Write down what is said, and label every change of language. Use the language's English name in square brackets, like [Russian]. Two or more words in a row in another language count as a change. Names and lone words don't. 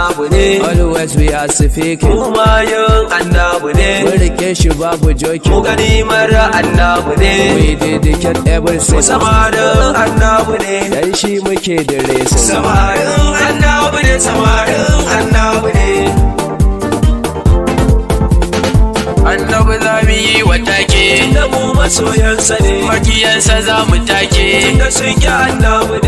[Hausa] ne. [English] Always we are speaking. [Hausa] Mu mayan annabi ne. Mun rike shi babu joking. Mu ganimar annabi ne. [English] We dedicate every [Hausa] Mu single samarin annabi ne. Dan shi muke da racing. Samarin annabi ne, samarin annabi ne. Annabi za mu yi wa take. Tunda mu masoyansa ne. Makiyansa za mu take. Tunda sun ƙi Annabi ne.